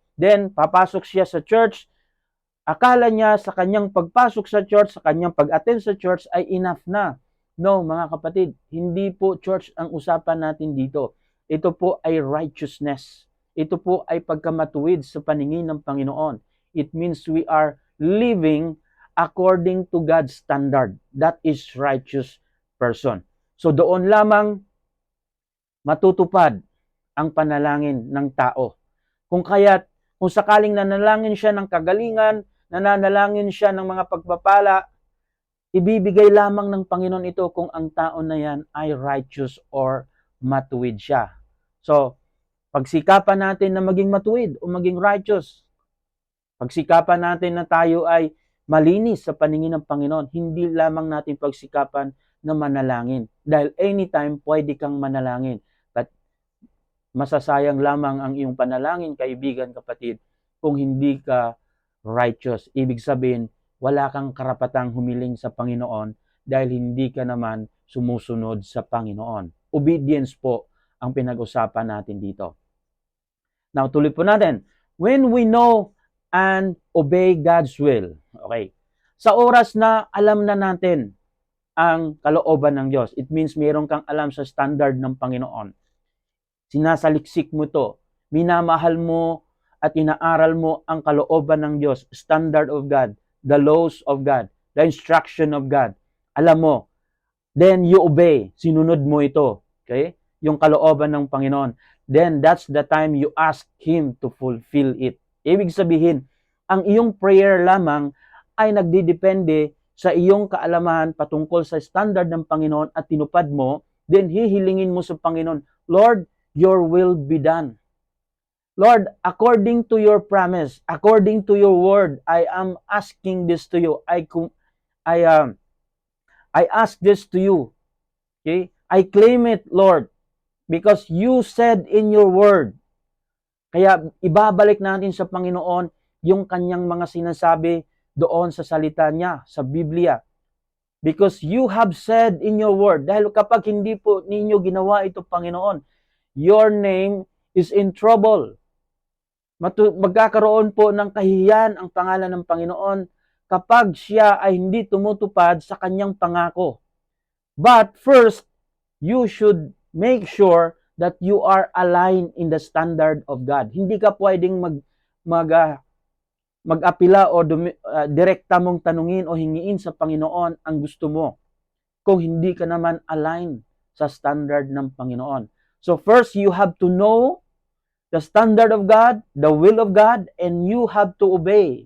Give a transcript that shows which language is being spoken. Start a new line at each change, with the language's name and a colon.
Filipino: Then, papasok siya sa church, akala niya sa kanyang pagpasok sa church, sa kanyang pag-attend sa church ay enough na. No, mga kapatid, hindi po church ang usapan natin dito. Ito po ay righteousness. Ito po ay pagkamatuwid sa paningin ng Panginoon.
English: It means we are living according to God's standard. That is righteous person.
Filipino: So doon lamang matutupad ang panalangin ng tao. Kung sakaling nanalangin siya ng kagalingan, nananalangin siya ng mga pagpapala, ibibigay lamang ng Panginoon ito kung ang tao na yan ay righteous or matuwid siya. So, pagsikapan natin na maging matuwid o maging righteous, pagsikapan natin na tayo ay malinis sa paningin ng Panginoon, hindi lamang natin pagsikapan na manalangin. Dahil anytime pwede kang manalangin. But masasayang lamang ang iyong panalangin, kaibigan, kapatid, kung hindi ka righteous. Ibig sabihin, wala kang karapatang humiling sa Panginoon dahil hindi ka naman sumusunod sa Panginoon. Obedience po ang pinag-usapan natin dito. Now, tuloy po natin.
English: When we know and obey God's will. Okay.
Filipino: Sa oras na alam na natin ang kalooban ng Diyos,
English: it means
Filipino: mayroon kang alam sa standard ng Panginoon. Sinasaliksik mo to. Minamahal mo at inaaral mo ang kalooban ng Diyos,
English: standard of God, the laws of God,
Filipino: the instruction of God. Alam mo,
English: then you obey.
Filipino: Sinunod mo ito. Okay? Yung kalooban ng Panginoon.
English: Then that's the time you ask Him to fulfill it.
Filipino: Ibig sabihin, ang iyong prayer lamang ay nagdidepende sa iyong kaalaman patungkol sa standard ng Panginoon at tinupad mo, then hihilingin mo sa Panginoon,
English: Lord, your will be done. Lord, according to your promise, according to your word, I am asking this to you. I ask this to you. Okay? I claim it, Lord, because you said in your word.
Filipino: Kaya ibabalik natin sa Panginoon yung kanyang mga sinasabi doon sa salita niya, sa Biblia.
English: Because you have said in your word,
Filipino: dahil kapag hindi po ninyo ginawa ito,
English: Panginoon, your name is in trouble.
Filipino: Magkakaroon po ng kahihiyan ang pangalan ng Panginoon kapag siya ay hindi tumutupad sa kanyang pangako.
English: But first, you should make sure that you are aligned in the standard of God.
Filipino: Hindi ka pwedeng mag-apila o direkta mong tanungin o hingiin sa Panginoon ang gusto mo kung hindi ka naman aligned sa standard ng Panginoon.
English: So first, you have to know the standard of God, the will of God, and you have to obey.